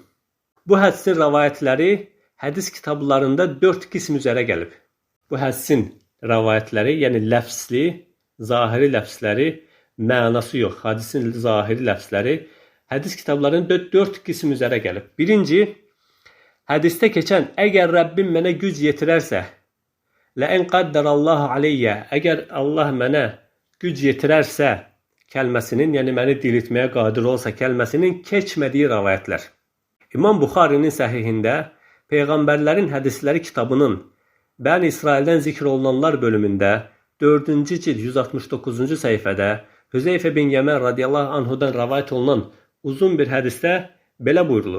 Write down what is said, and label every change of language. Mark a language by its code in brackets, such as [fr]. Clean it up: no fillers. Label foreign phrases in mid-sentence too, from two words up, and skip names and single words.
[az] Bu hədisin rəvayətləri hədis kitablarında 4 qism üzərə gəlib. Bu hədisin rəvayətləri, yəni ləfsli, zahiri ləfsləri, mənası yox, hədisin zahiri ləfsləri hədis kitablarında 4 qism üzərə gəlib. Birinci, hədisdə keçən əgər Rəbbim mənə güc yetirərsə, [ar] لَاَنْ قَدَّرَ اللّٰهُ عَلَيَّ [az] əgər Allah mənə güc yetirərsə kəlməsinin, yəni məni diriltməyə qadir olsa kəlməsinin keçmədiyi rəvayətlər. İmam Buxarinin səhihində Peyğəmbərlərin hədisləri kitabının Bəni İsraildən zikr olunanlar bölümündə 4-cü cild 169-cu səhifədə Hüzeyfə bin Yəmən radiyallahu anhudan rəvayət olunan uzun bir hədisdə belə buyurulur.